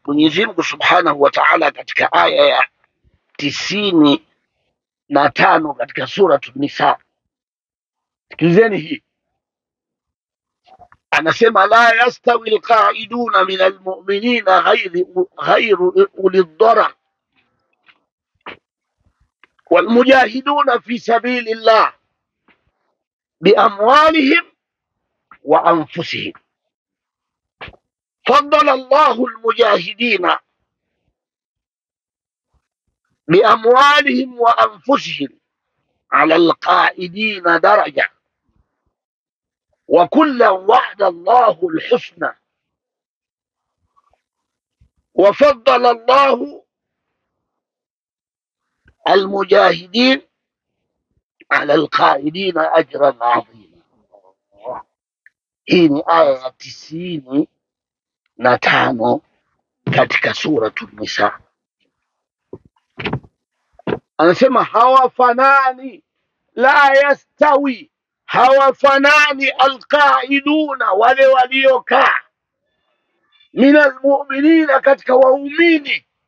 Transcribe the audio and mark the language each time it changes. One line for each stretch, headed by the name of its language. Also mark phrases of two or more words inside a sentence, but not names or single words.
Swahili: Mwenyezi Mungu
Arabic: سبحانه وتعالى
Swahili: katika aya ya 95 katika suratu Nisa, sikilizeni hii,
Arabic: anasema لا يستوي القاعدون من المؤمنين غير أولي الضرر والمجاهدون في سبيل الله بأموالهم وأنفسهم فضل الله المجاهدين بأموالهم وأنفسهم على القائدين درجة وكلا وعد الله الحسنى وفضل الله المجاهدين على القائدين أجرا عظيما.
Swahili: Hii ni aya ya 95 katika suratu Nisa. Anasema hawafanani,
Arabic: لا يستوي,
Swahili: hawafanani alqaiduna, wale waliokaa,
Arabic: من المؤمنين,
Swahili: katika waumini,